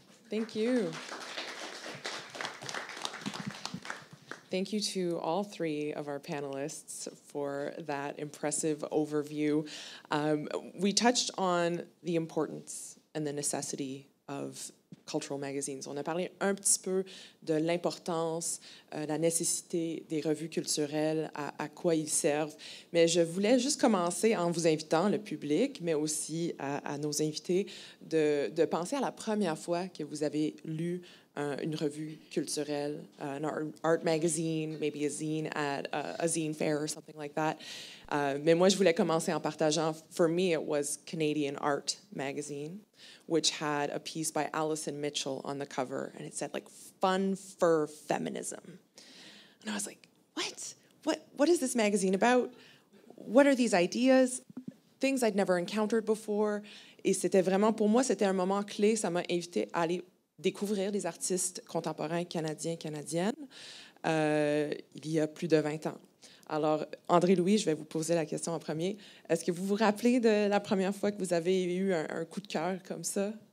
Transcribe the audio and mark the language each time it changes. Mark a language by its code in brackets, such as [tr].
[en] Thank you. Thank you to all 3 of our panelists for that impressive overview. We touched on the importance and the necessity of cultural magazines. [fr] On a parlé un petit peu de l'importance, la nécessité des revues culturelles, à quoi ils servent. Mais je voulais juste commencer en vous invitant, le public, mais aussi à nos invités, de penser à la première fois que vous avez lu une revue culturelle, [en] an art magazine, maybe a zine at a zine fair or something like that. [fr] Mais moi, je voulais commencer en partageant. [en] For me, it was Canadian Art magazine, which had a piece by Alison Mitchell on the cover, and it said, like, fun fur feminism. And I was like, what is this magazine about? What are these ideas? Things I'd never encountered before. [fr] Et c'était vraiment, pour moi, c'était un moment clé. Ça m'a invité à aller découvrir des artistes contemporains canadiens, canadiennes, il y a plus de 20 ans. Alors, André-Louis, je vais vous poser la question en premier. Est-ce que vous vous rappelez de la première fois que vous avez eu un coup de cœur comme ça?